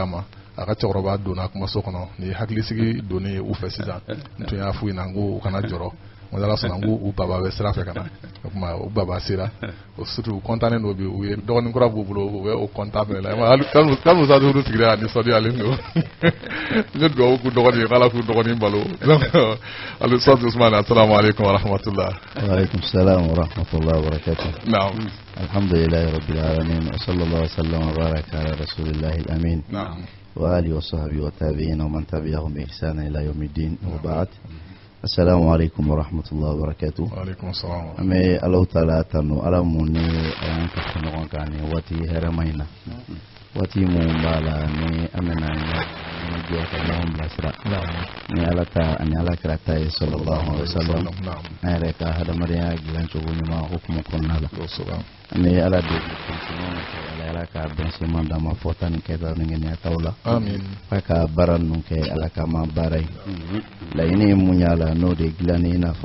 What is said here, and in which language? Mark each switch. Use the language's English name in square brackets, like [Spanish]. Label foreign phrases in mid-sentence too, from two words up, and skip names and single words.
[Bambara] ma a ka cɛkɔrɔba donna kumaso kɔnɔ ni hakilisigi donnen ye u fɛ sisan n tun y'a f'u ɲɛna n ko u kana jɔrɔ n ala sɔnna n ko u baba bɛ sira fɛ ka na o tuma u baba sera o surtout u kɔntannen don bi u ye dɔgɔnin kura b'u bolo u bɛ o kɔntan fɛnɛ la kanu Ustaz Hudu sigira a nisɔndiyalen don n ye dugawu k'u dɔgɔnin ye k'ala k'u dɔgɔnin balo ali Ustaz Usman [Arabic] السلام عليكم ورحمة الله وعليكم السلام ورحمة الله وبركاته na'am الحمد لله رب العالمين وصلى الله وسلم وبارك على رسول الله الأمين na'am وعلى آله وصحبه والتابعين ومن تبعهم بإحسان إلى يوم الدين وبعد السلام عليكم ورحمة الله وبركاته وعليكم السلام [Bambara] ame Allah taala tanu ala munni ayan ka ɲɔgɔn kan ni wati hɛrɛmaina wati mun b'a la ni amena ni jɔ ka ɲɔgɔn bilasira ni ala ta ani ala kira ta ye [Arabic] صلى الله عليه وسلم [Bambara] an yɛrɛ ka hadamadenya dilan cogo ɲuman hukumu kɔnɔna la ani ala de ala ka bɛnsiman d'a ma fɔta ni kɛta ni ŋɛniya taw la ala ka baara ninnu kɛ ala ka ma baara ye laɲini mun y'a la n'o de dilanni i n'a fɔ